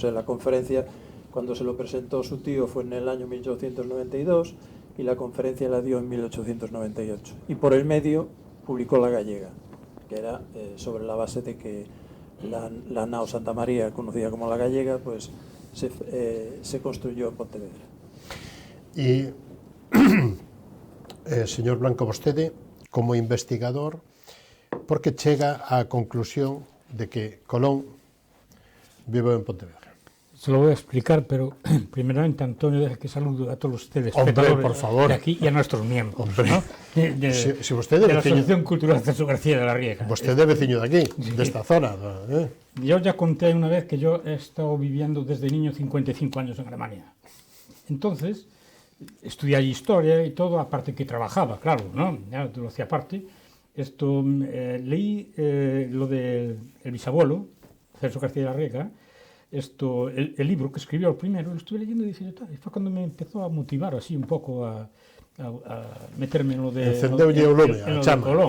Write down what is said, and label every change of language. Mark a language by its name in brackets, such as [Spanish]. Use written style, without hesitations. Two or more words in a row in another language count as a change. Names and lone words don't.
[Spanish] La conferencia, cuando se lo presentó su tío, fue en el año 1892, y la conferencia la dio en 1898. Y por el medio publicó La Gallega, que era sobre la base de que la nao Santa María, conocida como La Gallega, pues se construyó en Pontevedra. [Galician] E, señor Blanco, vostede, como investigador, por que chega á conclusión de que Colón vive en Pontevedra? [Spanish] Se lo voy a explicar, pero primeramente, Antonio, deja que saludo a todos los telespectadores. Hombre, por favor. De aquí y a nuestros miembros. Hombre. ¿No? [Galician] Si vostede [Spanish] de la [Galician] veciño, [Spanish] Asociación Cultural Celso García de la Riega. [Galician] vostede é veciño de aquí, desta zona. [Spanish] Yo ya conté una vez que yo he estado viviendo desde niño 55 años en Alemania. Entonces, estudié allí historia y todo, aparte que trabajaba, claro, ¿no? Ya lo hacía aparte. Leí lo del bisabuelo, Celso García de la Riega, el libro que escribió el primero, lo estuve leyendo y dije, y fue cuando me empezó a motivar así un poco a meterme en lo de, Colón.